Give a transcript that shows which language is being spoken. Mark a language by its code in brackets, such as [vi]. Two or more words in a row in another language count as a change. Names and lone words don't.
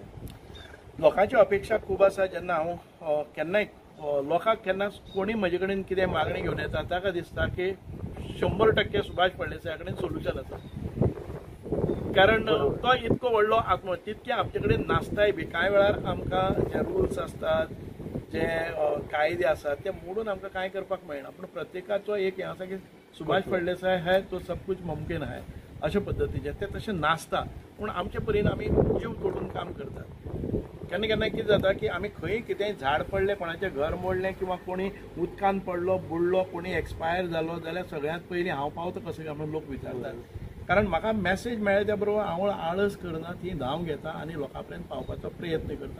[kok] लोकांची अपेक्षा खूब आसा. जेन्ना हांव केन्नाय लोकांक केन्ना कोणी म्हजे कडेन कितें मागणी घेवन येता ताका दिसता की 100% सुभाष फळदेसाया कडेन सोल्युशन आसा. कारण तो इतको व्हडलो आत्म तितके आमचे कडेन नासताय बी. कांय वेळार आमकां जे रुल्स आसतात, जे कायदे आसात ते मोडून आमकां कांय करपाक मेळना. पूण प्रत्येकाचो एक हें आसा की सुभाष फळदेसाय [hi] है तो सब कुछ मुमकीन है [kok] अशे पद्दतीचे. ते तशें नासता पूण आमचे परीन आमी जीव तोडून काम करतात. केन्ना केन्ना कितें जाता की आमी खंय कितेंय झाड पडलें, कोणाचें घर मोडलें किंवा कोणी उदकान पडलो, बुडलो, कोणी एक्सपायर जालो जाल्यार सगळ्यांत पयलीं हांव पावता कशें काय म्हणून लोक विचारतात. कारण म्हाका मेसेज मेळ्ळे त्या बरोबर हांव आळस करना, ती धांव घेता आनी लोकां पर्यंत पावपाचो प्रयत्न करता.